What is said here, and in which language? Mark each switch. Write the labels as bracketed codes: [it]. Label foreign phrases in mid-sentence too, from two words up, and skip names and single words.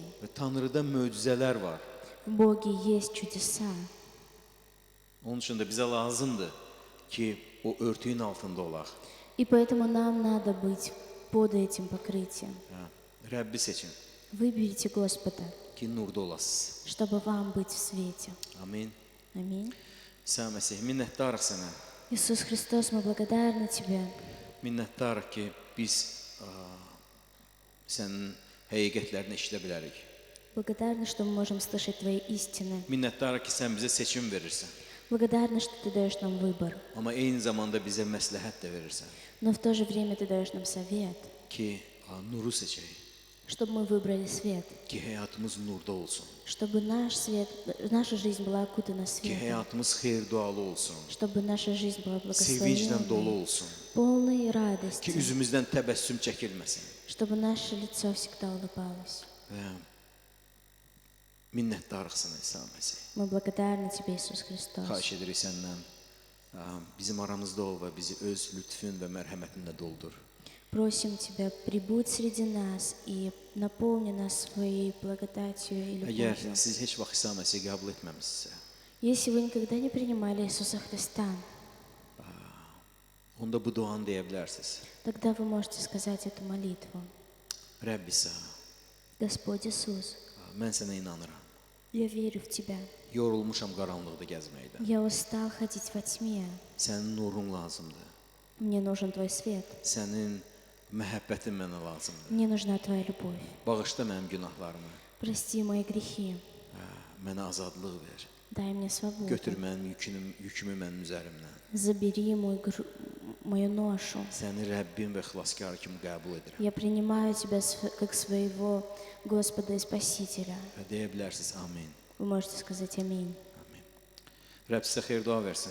[az] və Tanrıda möcüzələr var. [ru] В Боге есть чудеса. [az] Onun üçün də bizə lazımdır ki, o örtüyün altında olaq. [ru] И поэтому нам надо быть под этим покрытием. [az] Rəbbi seçin [ru] Выберите Господа, [az] ki, nurda olasınız. [ru] чтобы вам быть в свете. [az] Amin. [ru] Аминь. [az] İsa Məsih, minnətdarıq sənə. [ru] Иисус Христос, мы благодарны Тебе. [az] Minnətdarıq ki, biz sənin həqiqətlərini eşidə bilərik. [ru] Благодарны, что мы можем слышать Твои истины. [az] Minnətdarıq ki, sən bizə seçim verirsən. [ru] Благодарны, что Ты даешь нам выбор. [az] Amma eyni zamanda bizə məsləhət də verirsən [ru] Но в то же время Ты даешь нам совет, [az] ki, nuru seçək, [ru] чтобы мы выбрали свет, [az] ki, həyatımız nurda olsun, [ru] чтобы наш свет, наша жизнь была окутана [az] ki, [ru] светом, [az] həyatımız xeyir dualı olsun, [ru] чтобы наша жизнь была [az] sevinclə dolu [ru] благословенной, [az] olsun, [ru] полной [az] ki, [ru] радости, [az] üzümüzdən təbəssüm çəkilməsin. [ru] чтобы наше лицо всегда улыбалось. [az] Və minnətdarıq sənə İsa Məsih. [ru] Мы благодарны Тебе, Иисус Христос. [az] Xahiş edirik səndən bizim aramızda ol və bizi öz lütfün və mərhəmətinlə doldur. [ru] Просим Тебя, прибудь среди нас и наполни нас Своей благодатью и [az] Əgər [ru] любовью. [az] siz heç vaxt İsa Məsihi qəbul etməmisinizsə, [ru] Если вы никогда не принимали Иисуса Христа, [az] onda bu duanı deyə bilərsiniz. [ru] тогда вы можете сказать эту молитву. [az] Rəbb İsa, [ru] Господь Иисус, [az] mən sənə inanıram. [ru] я верю в Тебя. [az] Yorulmuşam qaranlıqda gəzməkdən. [ru] Я устал ходить во тьме. [az] Sənin nurun lazımdır. [ru] Мне нужен Твой свет. [az] Sənin məhəbbətin mənə lazımdır. [ru] Мне нужна Твоя любовь. [az] Bağışla mənim günahlarımı. [ru] Прости мои грехи. [az] Mənə azadlıq ver. [ru] Дай мне свободу. [az] Götür mənim yükümü mənim üzərimdən. [ru] Забери мою ношу. [az] Səni Rəbbim və xilaskar kimi qəbul edirəm. [ru] Я принимаю Тебя как своего Господа и Спасителя. [az] Və deyə bilərsiniz, amin. [ru] Вы можете сказать аминь. [az] Amin. Rəbb sizə xeyir dua versin.